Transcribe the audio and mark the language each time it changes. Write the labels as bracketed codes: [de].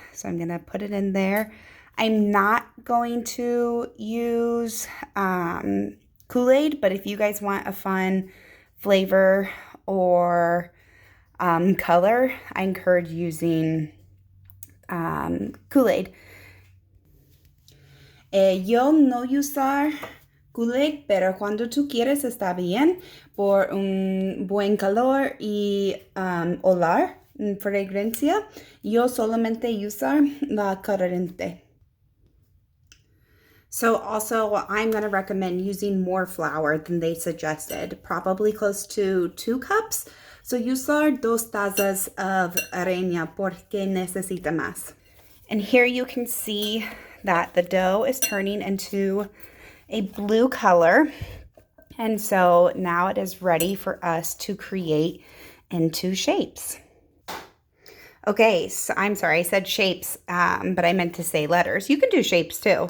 [en] So I'm going to put it in there. I'm not going to use Kool-Aid, but if you guys want a fun flavor or color, I encourage using Kool-Aid. [es] Yo no usar Kool-Aid, pero cuando tú quieres está bien por un buen calor y olor, fragancia. Yo solamente usar la corriente. [en] So also I'm going to recommend using more flour than they suggested, probably close to 2 cups. [es] So usar 2 tazas of harina porque necesita más. [en] And here you can see that the dough is turning into a blue color. And so now it is ready for us to create into shapes. Okay, so I'm sorry, I said shapes, but I meant to say letters. You can do shapes too.